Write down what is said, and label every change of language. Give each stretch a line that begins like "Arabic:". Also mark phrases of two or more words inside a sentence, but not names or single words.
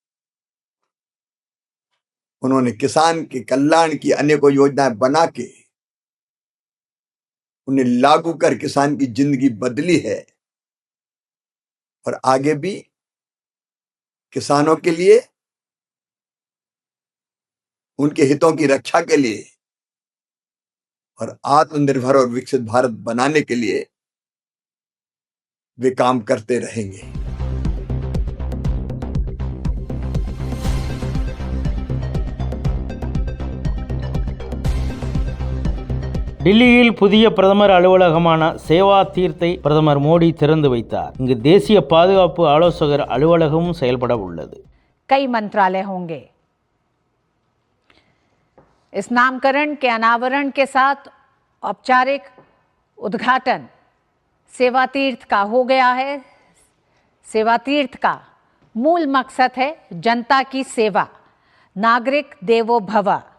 Hindi: उन्होंने किसान के कल्याण की अनेकों योजनाएं बना के उन्हें लागू कर किसान की जिंदगी बदली है और आगे भी किसानों के लिए, उनके हितों की रक्षा के लिए और आत्मनिर्भर और विकसित भारत बनाने के लिए वे काम करते रहेंगे।
Tamil: டில்லியில் புதிய பிரதமர் அலுவலகமான சேவா தீர்த்தை பிரதமர் மோடி திறந்து வைத்தார். இங்கு தேசிய பாதுகாப்பு ஆலோசகர் அலுவலகமும் செயல்பட உள்ளது.
Hindi: कई मंत्रालय होंगे। इस नामकरण के अनावरण के साथ औपचारिक उद्घाटन सेवा तीर्थ का हो गया है। सेवा तीर्थ का मूल मकसद है जनता की सेवा, नागरिक देवो भव।